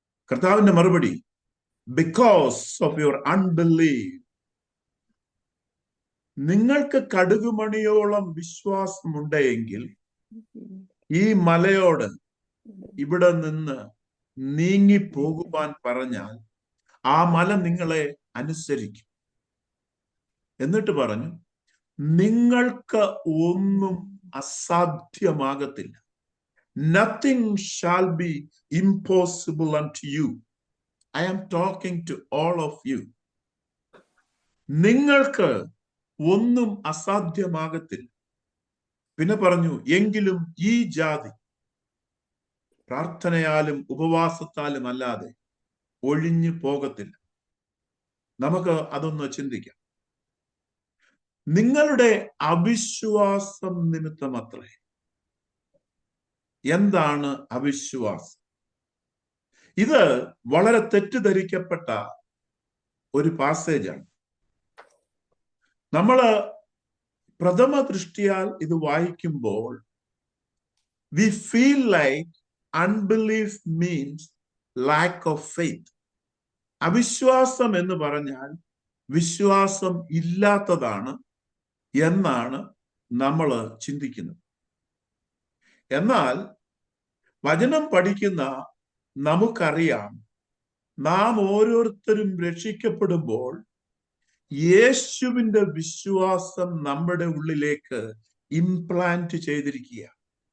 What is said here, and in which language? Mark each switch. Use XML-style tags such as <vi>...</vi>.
<ml>കർത്താവിന്റെ മറുപടി,</ml> <en>because of your unbelief.</en> <ml>നിങ്ങൾക്ക് കടുകുമണിയോളം വിശ്വാസമുണ്ടെങ്കിൽ ഈ മലയോട് ഇവിടെ നിന്ന് നീങ്ങിപ്പോകുവാൻ പറഞ്ഞാൽ ആ മല നിങ്ങളെ അനുസരിക്കും. എന്നിട്ട് പറഞ്ഞു, നിങ്ങൾക്ക് ഒന്നും അസാധ്യമാകത്തില്ല.</ml> <en>Nothing shall be impossible unto you. I am talking to all of you.</en> <ml>നിങ്ങൾക്ക് ഒന്നും അസാധ്യമാകത്തില്ല. പിന്നെ പറഞ്ഞു, എങ്കിലും ഈ ജാതി പ്രാർത്ഥനയാലും ഉപവാസത്താലും അല്ലാതെ ഒഴിഞ്ഞു പോകത്തില്ല. നമുക്ക് അതൊന്ന് ചിന്തിക്കാം. നിങ്ങളുടെ അവിശ്വാസം നിമിത്തം അത്രേ. എന്താണ് അവിശ്വാസം? ഇത് വളരെ തെറ്റിദ്ധരിക്കപ്പെട്ട ഒരു പാസേജാണ്. നമ്മള് പ്രഥമ ദൃഷ്ടിയാൽ ഇത് വായിക്കുമ്പോൾ</ml> <en>we feel like unbelief means lack of faith.</en> <ml>അവിശ്വാസം എന്ന് പറഞ്ഞാൽ വിശ്വാസം ഇല്ലാത്തതാണ് എന്നാണ് നമ്മൾ ചിന്തിക്കുന്നത്. എന്നാൽ വചനം പഠിക്കുന്ന നമുക്കറിയാം, നാം ഓരോരുത്തരും രക്ഷിക്കപ്പെടുമ്പോൾ യേശുവിന്റെ വിശ്വാസം നമ്മുടെ ഉള്ളിലേക്ക് ഇംപ്ലാന്റ് ചെയ്തിരിക്കുക.</ml>